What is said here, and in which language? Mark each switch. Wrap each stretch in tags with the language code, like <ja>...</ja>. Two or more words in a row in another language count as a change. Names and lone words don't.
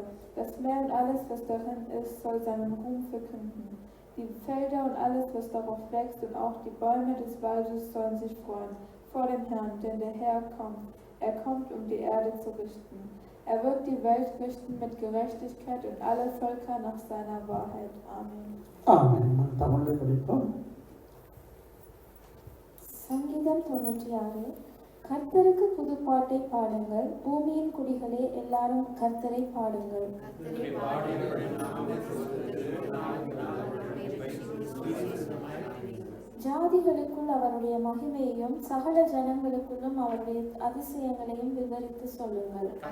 <de>Das Meer und alles, was darin ist, soll seinen Ruhm verkünden. Die Felder und alles, was darauf wächst, und auch die Bäume des Waldes sollen sich freuen vor dem Herrn, denn der Herr kommt. Er kommt, um die Erde zu richten. Er wird die Welt richten mit Gerechtigkeit und alle Völker nach seiner Wahrheit. Amen.</de> <ta>Amen. தமிழை படிப்போம். சங்கீதம் 96. கர்த்தருக்கு புதுப்பாட்டை பாடுங்கள், பூமியின் குடிகளே எல்லாரும் கர்த்தரை பாடுங்கள். ஜாதிகளுக்குள் அவருடைய மகிமையையும் சகல ஜனங்களுக்குள்ளும் அவருடைய அதிசயங்களையும் விவரித்து சொல்லுங்கள்.</ta>